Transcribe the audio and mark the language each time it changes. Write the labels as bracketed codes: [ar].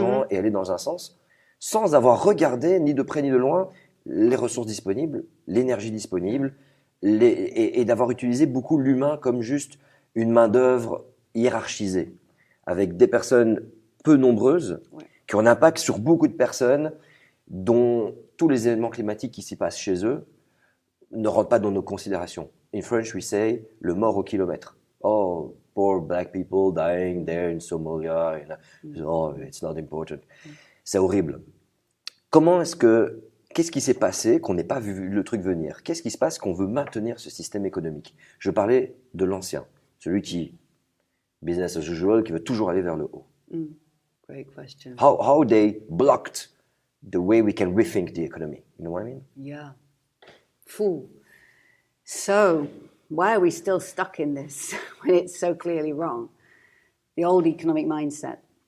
[fr] et aller dans un sens, sans avoir regardé ni de près ni de loin les ressources disponibles, l'énergie disponible, et d'avoir utilisé beaucoup l'humain comme juste une main-d'œuvre hiérarchisée, avec des personnes peu nombreuses, qui ont un impact sur beaucoup de personnes, dont tous les événements climatiques qui s'y passent chez eux ne rentrent pas dans nos considérations. [en] In French, we say [fr] le mort au kilomètre. [en] Oh, poor black people dying there in Somalia. Oh, it's not important. [fr] C'est horrible. Qu'est-ce qui s'est passé qu'on n'ait pas vu le truc venir? Qu'est-ce qui se passe qu'on veut maintenir ce système économique? Je parlais de l'ancien, celui qui, business as usual, qui veut toujours aller vers le haut. [en] Great question. How they blocked the way we can rethink the economy. You know what I mean? Yeah. Fool. So, why are we still stuck in this when it's so clearly wrong? The old economic mindset.